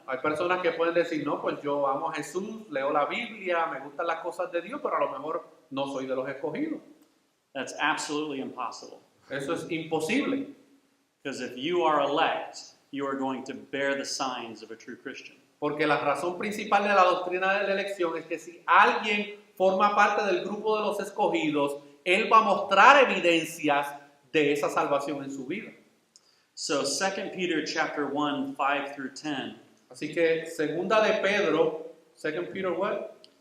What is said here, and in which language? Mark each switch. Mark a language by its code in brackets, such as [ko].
[es] Hay personas que pueden decir, no, pues yo amo a Jesús, leo la Biblia, me gustan las cosas de Dios, pero a lo mejor no soy de los escogidos. [en] That's absolutely impossible. [es] Eso es imposible. [en] Because if you are elect, you are going to bear the signs of a true Christian. [es] Porque la razón principal de la doctrina de la elección es que si alguien forma parte del grupo de los escogidos, él va a mostrar evidencias de esa salvación en su vida. [en] So 2 Peter chapter 1, 5 through 10. [es] Así que segunda de Pedro, [en] 2 Peter what?